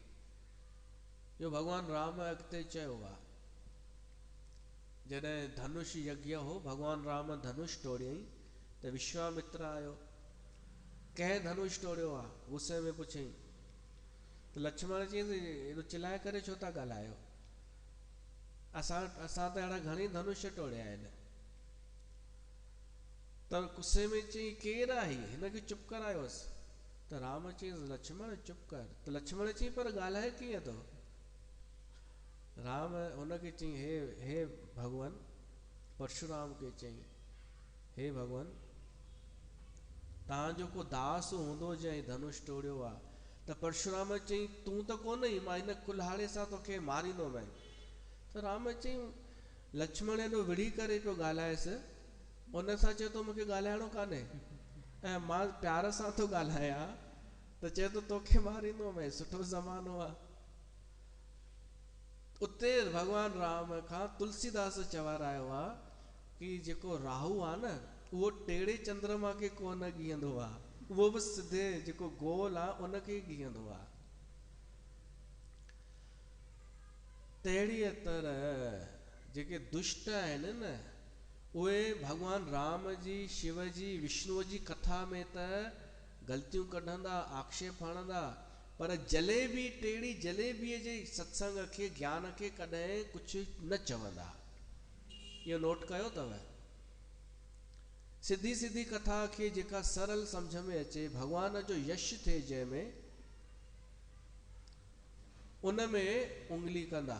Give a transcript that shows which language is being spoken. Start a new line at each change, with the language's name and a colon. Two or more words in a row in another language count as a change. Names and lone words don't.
Sindhi: जो भगवान राम अॻिते चयो आहे, जॾहिं धनुष यज्ञ हो, भगवान राम धनुष टोड़ियई तो विश्वामित्र आयो, कंहिं धनुष टोड़ियो आहे, गुस्से में पुछई। तो लक्ष्मण चयईं एॾो चिल्लाए करे छो था ॻाल्हायो, असां त अहिड़ा घणई धनुष टोड़िया आहिनि। त गुस्से में चई केरु आहे हिनखे चुप करायोसि। त राम चयईं लक्ष्मण चुप कर। त लक्ष्मण चयईं पर ॻाल्हाए कीअं थो। राम हुनखे चयईं हे भगवान, परशुराम खे चयईं हे भगवान, तव्हां जेको दास हूंदो जंहिं धनुष टोड़ियो आहे, त परशुराम चयईं तूं त कोन ई, मां हिन कुल्हाड़े सां तोखे मारींदोमांइ। त राम चयईं लक्ष्मण एॾो विढ़ी करे पियो ॻाल्हाएसि, उन सां चए थो मूंखे ॻाल्हाइणो कान्हे, ऐं मां प्यार सां थो ॻाल्हायां त चए थो तोखे मारींदोमांइ, सुठो ज़मानो आहे। उते भगवान राम खां तुलसीदास चवारायो आहे कि जेको राहु आहे न, उहो टेढ़े चंद्रमा खे कोन ॻीहंदो आहे, उहो बि सिधे जेको गोल आहे उनखे ई ॻीहंदो आहे। तहिड़ीअ तरह जेके दुष्ट आहिनि न, उहे भगवान राम जी, शिव जी, विष्णुअ जी कथा में त ग़लतियूं कढंदा, आक्षेप हणंदा, पर जलेबी, टेढ़ी जलेबीअ जे सत्संग खे, ज्ञान खे कॾहिं कुझु न चवंदा। इहो नोट कयो अथव। सिधी सिधी कथा खे जेका सरल सम्झ में अचे, भगवान जो यश थिए जंहिंमें, उन में उंगली कंदा।